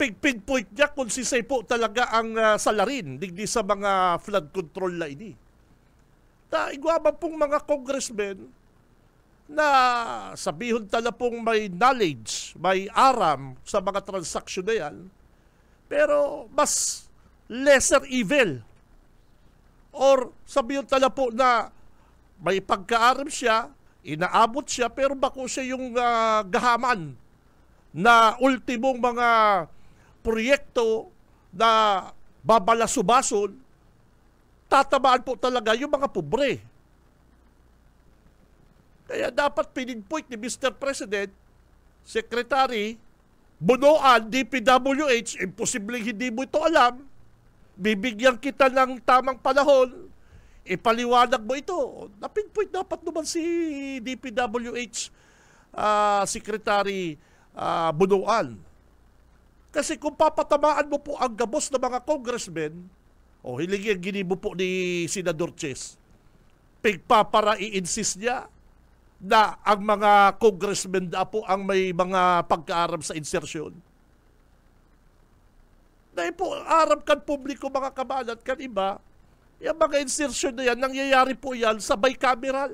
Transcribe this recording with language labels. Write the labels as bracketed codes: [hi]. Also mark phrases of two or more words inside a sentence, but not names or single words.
[bik] pinpoint niya kung sisay po talaga ang salarin digdi sa mga [en] flood control [bik] na ini. Igwaman pong mga congressmen na sabihon tala pong may knowledge, may aram sa mga transaksyon na yan, pero mas [en] lesser evil. [bik] Or sabihon tala po na may pagkaaram siya, inaabot siya, pero bako siya yung gahaman na ultimong mga proyekto na babalasubason, [tl] tatamaan po talaga yung mga pobre. Kaya dapat pininpoint ni Mr. President, Secretary, Bunuan, DPWH, imposibleng hindi mo ito alam, bibigyan kita ng tamang panahon, ipaliwanag mo ito. Napinpoint dapat naman si DPWH Secretary Bunuan. [bik] Kasi kung papatamaan mo po ang gabos ng mga congressmen, hilingin ginibo po ni Senador Chess, pigpapara i-insist niya na ang mga congressmen na po ang may mga pagkaaram sa insertion. Dahil po, arap kan publiko mga kabalat, kan iba, yung mga insertion na yan, nangyayari po yan sa bicameral.